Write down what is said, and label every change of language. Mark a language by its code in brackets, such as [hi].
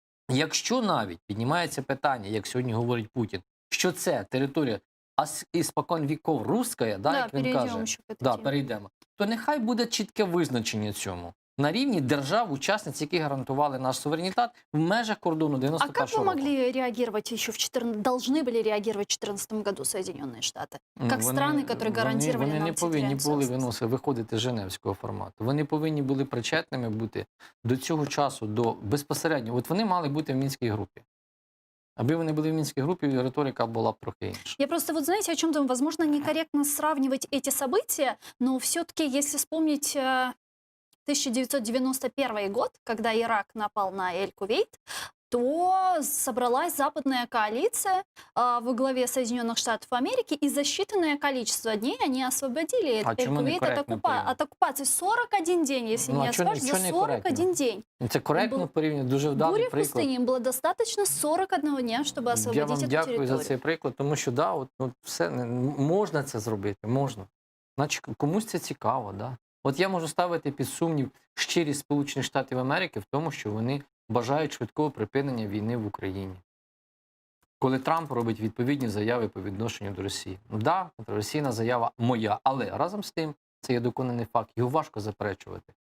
[uk] Якщо навіть піднімається питання, як сьогодні говорить Путін, що це територія [ru] іспокон віков руська, [uk] як він каже, перейдемо, то нехай буде чітке визначення цьому. На рівні держав-учасниць, які гарантували наш суверенітет в межах кордону 91-го року. [ru] А как вы могли реагировать еще должны были реагировать в 2014 году Соединенные Штаты? Как страны, которые гарантировали нам [uk] Вони не повинні були виходити з Женевського формату. Вони повинні були причетними бути до цього часу, безпосередньо. От вони мали бути в Мінській групі. Аби вони [ru] были в Минской группе, риторика была бы [uk] трохи инша. [ru] Я просто, знаете, о чем думаю? Возможно, некорректно сравнивать эти события, но все-таки, если вспомнить 1991 год, когда Ирак напал на Эль-Кувейт, то собралась западная коалиция во главе Соединенных Штатов Америки, и за считанное количество дней они освободили Эль-Кувейт от оккупации. 41 день, если не ошибаюсь, за 41 день. [uk] Це коректно порівняно, дуже вдалий приклад. [ru] Буря в пустыне, им было достаточно 41 дня, чтобы освободить эту территорию. [uk] Я вам дякую за цей приклад, тому що, все, можна це зробити, можна. Значить, комусь це цікаво, От я можу ставити під сумнів щирість Сполучених Штатів Америки в тому, що вони бажають швидкого припинення війни в Україні. Коли Трамп робить відповідні заяви по відношенню до Росії. Ну да, контроверсійна заява моя, але разом з тим це є доконаний факт, його важко заперечувати.